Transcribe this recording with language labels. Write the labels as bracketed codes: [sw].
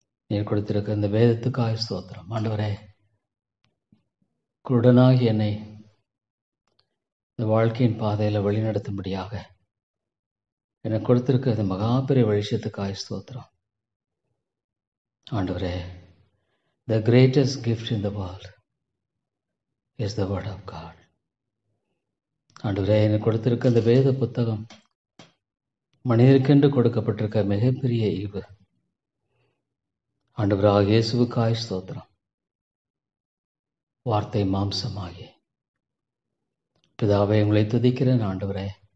[ta] நீர் கொடுத்திருக்க இந்த வேதத்துக்காய் ஸ்தோத்திரம் ஆண்டவரே. குருடனாகி என்னை இந்த வாழ்க்கையின் பாதையில் வழிநடத்தும்படியாக எனக்கு கொடுத்திருக்க இந்த மகாபெரிய வெளிச்சத்துக்காய் ஸ்தோத்திரம் ஆண்டவரே. [en] The greatest gift in the world is the word of God. [ta] ஆண்டவரே, எனக்கு கொடுத்திருக்க இந்த வேத புத்தகம் மனிதருக்கென்று கொடுக்கப்பட்டிருக்க மிகப்பெரிய ஈவு. ஆண்டவராக இயேசுவுக்காய் ஸ்தோத்திரம். வார்த்தை மாம்சமாகி பிதாவை உங்களை துதிக்கிறேன் ஆண்டவரே.